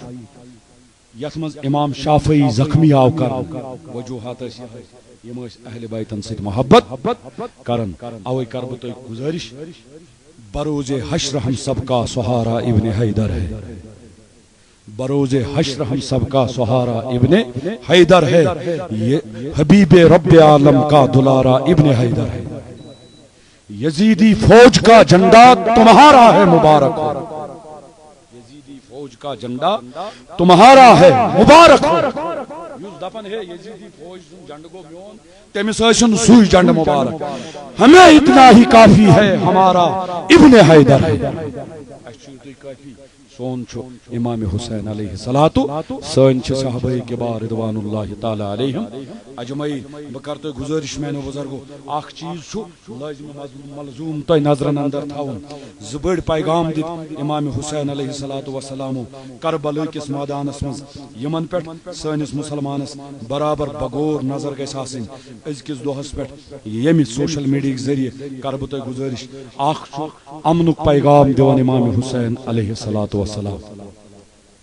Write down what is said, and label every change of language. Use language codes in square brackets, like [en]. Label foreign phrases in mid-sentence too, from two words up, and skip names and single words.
[ks] یتھ منٛز امام شافعی زخمی آو کرنہٕ وجوہات ٲسۍ یِم ٲسۍ اہلِ بیتن سۭتۍ محبت کران اوے کرٕ بہٕ تۄہہِ گُزٲرِش [ur] بروز حشر ہم سب کا سہارا ابن حیدر ہے بروز حشر ہم سب کا سہارا ابن حیدر ہے یہ حبیب رب عالم کا دلارا ابن حیدر ہے یزیدی فوج کا جھنڈا تمہارا ہے مبارک ہو یزیدی فوج کا جھنڈا تمہارا ہے مبارک ہو [ks] یُس دپان ہے یزیدی فوج سُنٛد جھنڈٕ گوٚو میون تٔمِس ٲسِن سُے جھنڈٕ [ur] مبارک ہمیں اتنا ہی کافی ہے ہمارا ابن حیدر ہے [ks] اَسہِ چھُ یُتُے کٲفی سون چھُ امام حسین علیہ الصلاۃ سٲنۍ چھِ صحابہ کبار رضوان اللہ تعالیٰ علیہم اجمعین بہٕ کرٕ تۄہہِ گُزٲرِش میانیو بُزرگو اکھ چیٖز چھُ لٲزمہِ ملزوٗم تۄہہِ نظرن اندر تھاوُن زٕ بٔڑۍ پیغام دِتۍ امام حسین علیہ الصلاۃ والسلامو کربلہ کِس مٲدانس منٛز یِمن پٮ۪ٹھ سٲنِس مُسلمانس برابر بغور نظر گژھِ آسٕنۍ أزکِس دۄہس پٮ۪ٹھ ییٚمہِ سوشل میڈیا ذٔریعہٕ کرٕ بہٕ تۄہہِ گُزٲرِش اکھ چھُ امنُک پیغام دِوان امام حسین علیہ الصلاۃ والسلام